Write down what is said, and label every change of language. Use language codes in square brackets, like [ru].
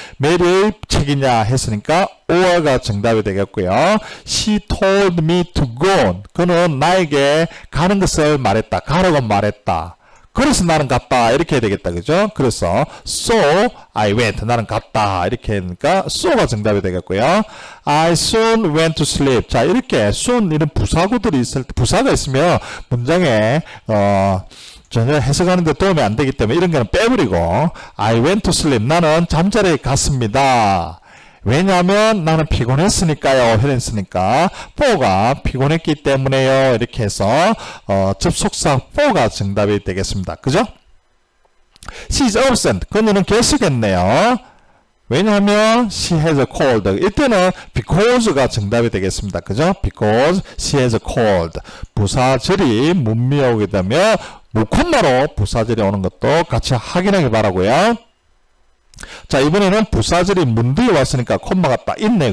[ko] 메리의 책이냐 했으니까 or가 정답이 되겠고요. [en] She told me to go. [ko] 그는 나에게 가는 것을 말했다. 가라고 말했다. 그래서 나는 갔다. 이렇게 해야 되겠다. 그죠? 그래서 [en] so I went. [ko] 나는 갔다. 이렇게 하니까 so가 정답이 되겠고요. [en] I soon went to sleep. [ko] 자, 이렇게 soon 이런 부사구들이 부사가 있으면 문장에 전혀 해석하는 데 도움이 안 되기 때문에 이런 거는 빼버리고 [en] I went to sleep. [ko] 나는 잠자리에 갔습니다. 왜냐하면 나는 피곤했으니까요. 이랬으니까 for가 피곤했기 때문에요. 이렇게 해서 접속사 for가 정답이 되겠습니다. 그죠? [en] She is absent. [ko] 그녀는 계시겠네요. 왜냐하면 [en] she has a cold. [ko] 이때는 because가 정답이 되겠습니다. 그죠? [en] Because she has a cold. [ko] 부사절이 문미에 오게 되면 무콤마로 부사절이 오는 것도 같이 확인하기 바라고요. 자, 이번에는 부사절이 문 뒤에 왔으니까 콤마가 딱 있네.